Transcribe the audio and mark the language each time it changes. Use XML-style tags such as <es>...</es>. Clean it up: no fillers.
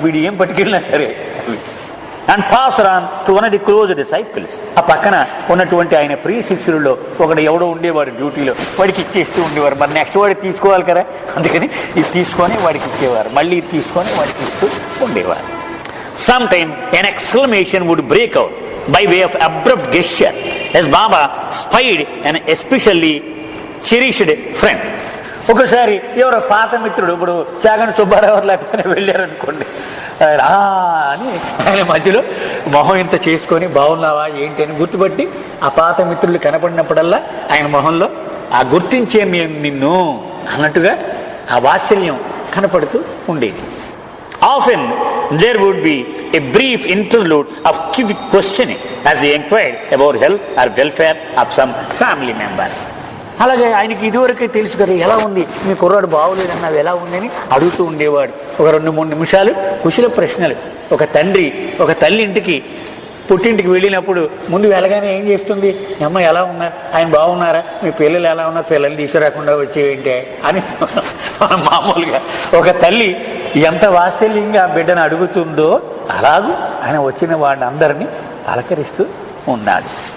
<te>వీడు ఏం పట్టుకెళ్ళినా సరే.</te> <en>And pass on to one of the close disciples.</en> <te>ఆ పక్కన ఉన్నటువంటి ఆయన ప్రియ శిష్యులలో ఒకడు ఎవడో ఉండేవాడు డ్యూటీలో, వాడికి ఇచ్చేస్తూ ఉండేవారు. మరి నెక్స్ట్ వాడికి తీసుకోవాలి కదా, అందుకని ఇది తీసుకొని వాడికి ఇచ్చేవారు, మళ్ళీ తీసుకొని వాడికి ఇస్తూ ఉండేవారు.</te> <en>Sometimes an exclamation would break out by way of abrupt gesture as Baba spied an especially cherished friend.</en> <te>ఒకసారి ఎవరో పాత మిత్రుడు, ఇప్పుడు చాగంటి సుబ్బారావు లేకపోతే వెళ్ళారనుకోండి, అని ఆయన మధ్యలో మొహం ఇంత చేసుకొని బాగున్నావా ఏంటి అని గుర్తుపట్టి ఆ పాత మిత్రులు కనపడినప్పుడల్లా ఆయన మొహంలో ఆ గుర్తించే నిన్ను అన్నట్టుగా ఆ వాత్సల్యం కనపడుతూ ఉండేది.</te> <en>Often there would be a brief interlude of quick questioning as he inquired about health or welfare of some family member.</en> <te>అలాగే ఆయనకి ఇదివరకే తెలుసు కదా, ఎలా ఉంది మీ కుర్రాడు బాగోలేదన్నావు, ఎలా ఉందని అడుగుతూ ఉండేవాడు. ఒక 2-3 నిమిషాలు కుశల ప్రశ్నలు. ఒక తండ్రి ఒక తల్లి ఇంటికి పుట్టింటికి వెళ్ళినప్పుడు ముందు వెళ్ళగానే ఏం చేస్తుంది, అమ్మ ఎలా ఉన్నారు, ఆయన బాగున్నారా, మీ పిల్లలు ఎలా ఉన్నారు, పిల్లలు తీసుకురాకుండా వచ్చేవేంటే అని మామూలుగా ఒక తల్లి ఎంత వాత్సల్యంగా ఆ బిడ్డను అడుగుతుందో అలాగూ ఆయన వచ్చిన వాడిని అందరినీ పలకరిస్తూ ఉన్నాడు.</te>